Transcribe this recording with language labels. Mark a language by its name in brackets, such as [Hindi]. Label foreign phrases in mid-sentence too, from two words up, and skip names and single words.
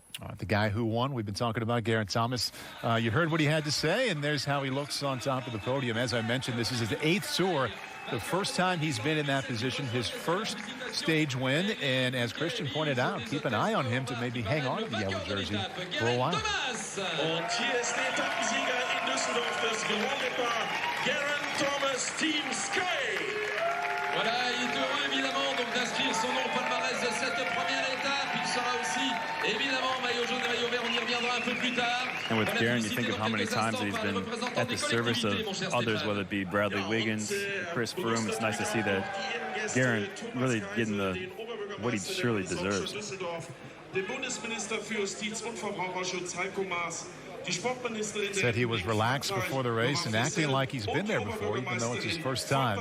[English] The guy who won, we've been talking about Geraint Thomas. You heard what he had to say, and there's how he looks on top of the podium. As I mentioned, this is his 8th tour. The first time he's been in that position, his first stage win. And as Christian pointed out, keep an eye on him to maybe hang on to the yellow jersey for a while. [German] Und hier ist der Etappensieger in Düsseldorf, das Grand Départ, Geraint Thomas, Team Sky. [French] Voilà, il est heureux évidemment donc d'inscrire son nom au palmarès de cette première étape. Il sera aussi évidemment maillot jaune et maillot vert, on y reviendra un peu plus tard. [English] And with Geraint, you think of how many times that he's been at the service of others, whether it be Bradley Wiggins, Chris Froome. It's nice to see that Geraint really getting what he surely deserves. Said he was relaxed before the race and acting like he's been there before, even though it's his first time.